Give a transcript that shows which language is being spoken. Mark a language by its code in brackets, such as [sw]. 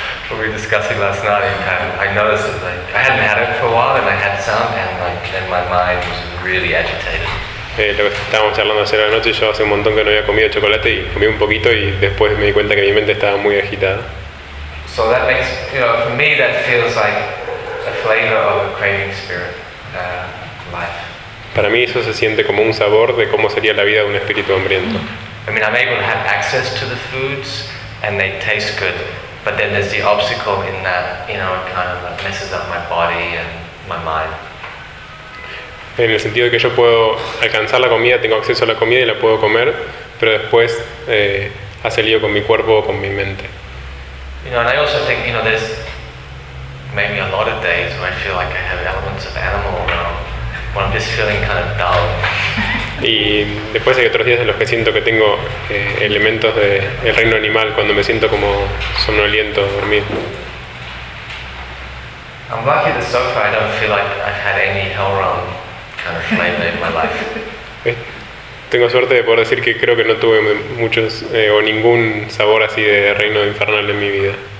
[en] What we were discussing last night, and I noticed that like, I hadn't had it for a while, and I had some, and like then my mind was really agitated. [es] Lo que estábamos charlando hace una noche, yo hace un montón que no había comido chocolate y comí un poquito y después me di cuenta que mi mente estaba muy agitada. [en] So that makes, you know, for me that feels like a flavor of a craving spirit life. [es] Para mí eso se siente como un sabor de cómo sería la vida de un espíritu hambriento. [en] I mean, I'm able to have access to the foods and they taste good, but then there's the obstacle in that, you know, it kind of like messes up my body and my mind. [es] En el sentido de que yo puedo alcanzar la comida, tengo acceso a la comida y la puedo comer, pero después hace lío con mi cuerpo o con mi mente. [en] You know, and I also think, you know, there's maybe a lot of days when I feel like I have elements of animal around, when I'm just feeling kind of dull. [es] Y después hay otros días en los que siento que tengo elementos de el reino animal, cuando me siento como somnoliento, dormir. [en] I'm lucky that so far I don't feel like I've had any hell realm kind of flavor in my life. [es] Tengo suerte de poder decir que creo que no tuve muchos o ningún sabor así de reino infernal en mi vida.